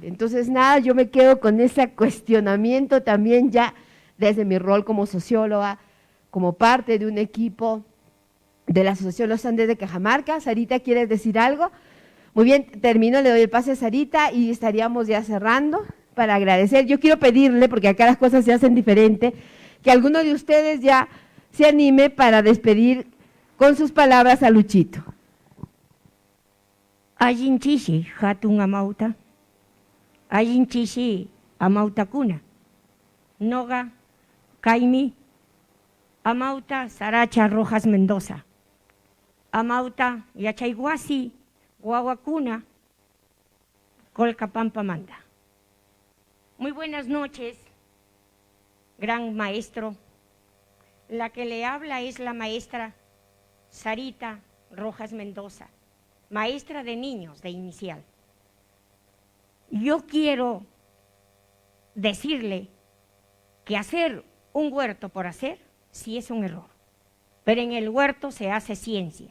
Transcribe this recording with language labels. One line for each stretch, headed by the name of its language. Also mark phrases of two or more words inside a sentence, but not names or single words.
Spanish: Entonces nada, yo me quedo con ese cuestionamiento también ya desde mi rol como socióloga, como parte de un equipo de la Asociación Los Andes de Cajamarca. Sarita, ¿quieres decir algo? Muy bien, termino, le doy el pase a Sarita y estaríamos ya cerrando para agradecer. Yo quiero pedirle, porque acá las cosas se hacen diferente, que alguno de ustedes ya se anime para despedir con sus palabras a Luchito.
Quechua: Allinchishi hatun amauta, allinchishi amautakuna, noga kaimi, amauta Saracha Rojas Mendoza, amauta Yachaiguasi, Guaguacuna, Colcapampa Manda.
Spanish: Muy buenas noches, gran maestro. La que le habla es la maestra Sarita Rojas Mendoza, maestra de niños de inicial. Yo quiero decirle que hacer un huerto por hacer sí es un error, pero en el huerto se hace ciencia.